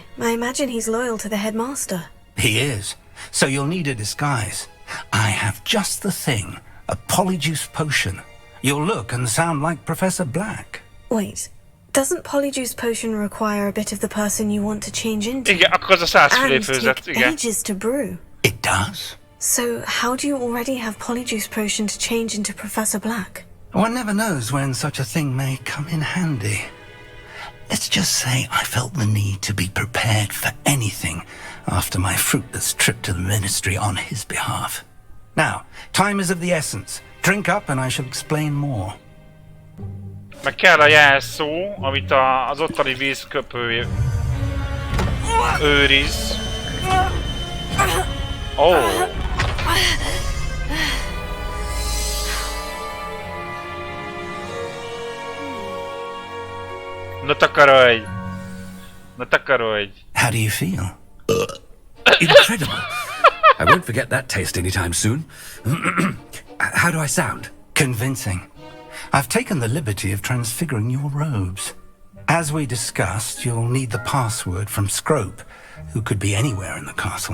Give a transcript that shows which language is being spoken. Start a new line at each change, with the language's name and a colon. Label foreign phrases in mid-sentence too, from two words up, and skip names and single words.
English: I imagine he's loyal to the headmaster. He is. So you'll need a disguise. I have just the thing. A polyjuice potion. You'll look and sound like Professor Black. Wait. Doesn't polyjuice potion require a bit of the person you want to change into?
Hungarian: Igen, akkor az a 100 fülé főzet,
English: take
Hungarian: igen.
English: ages to brew. It does. So how do you already have polyjuice potion to change into Professor Black? One never knows when such a thing may come in handy. Let's just say I felt the need to be prepared for anything after my fruitless trip to the ministry on his behalf. Now, time is of the essence. Drink up and I shall explain more.
Hungarian: Meg kell a jelszó, amit az ottani vízköpő őriz. Oh. Na takarodj! Na takarodj!
English: How do you feel? Incredible. I won't forget that taste anytime soon. How do I sound? Convincing. I've taken the liberty of transfiguring your robes. As we discussed, you'll need the password from Scrope, who could be anywhere in the castle.